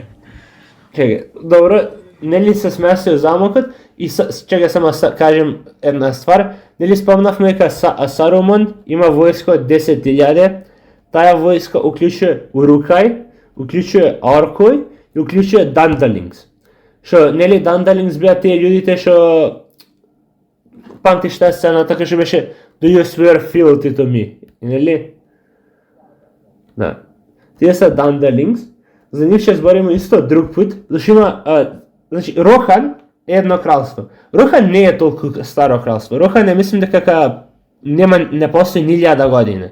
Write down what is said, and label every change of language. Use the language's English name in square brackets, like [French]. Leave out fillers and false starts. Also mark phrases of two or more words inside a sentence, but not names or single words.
[Macedonian] Чекај, добро, нели се смесил замокот и чекај само кажем една ствар, нели спомнавме дека Сарумон има војска од 10.000, таа војска уклучува Урукај, уклучува Оркој и уклучува Дандалингс. Што, нели, Дандалингс беа тие људите што памтиш таа сцена, така што беше [English] Do you swear fealty to me? [Macedonian] Нели? Да. Тие се Дандалингс. За нив ќе збориме исто друг пат, зашто има, значи, Рохан е едно кралство. Рохан не е толку старо кралство. Рохан е, мислим дека не постои ни 1000 години.